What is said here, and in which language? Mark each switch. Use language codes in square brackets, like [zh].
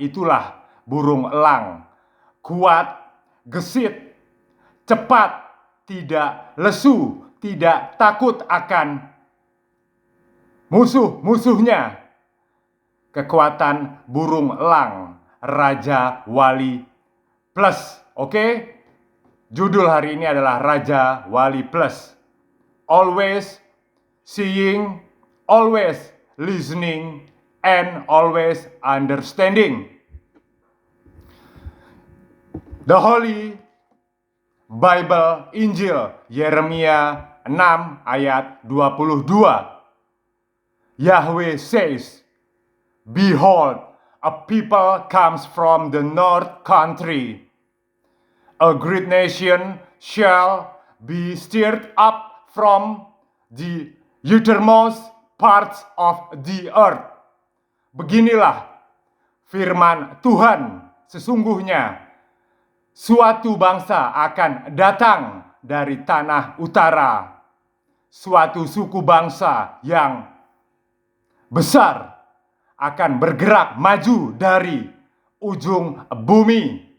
[id] Itulah burung elang. Kuat, gesit, cepat, tidak lesu, tidak takut akan musuh-musuhnya. Kekuatan burung elang, Raja Wali Plus. Oke? Judul hari ini adalah Raja Wali Plus. [en] Always seeing, always listening, and always understanding. The Holy Bible [id] Injil Yeremia 6 ayat 22. [en] Yahweh says, "Behold, a people comes from the north country. A great nation shall be stirred up from the uttermost parts of the earth." [id] Beginilah firman Tuhan, sesungguhnya suatu bangsa akan datang dari tanah utara, suatu suku bangsa yang besar akan bergerak maju dari ujung bumi.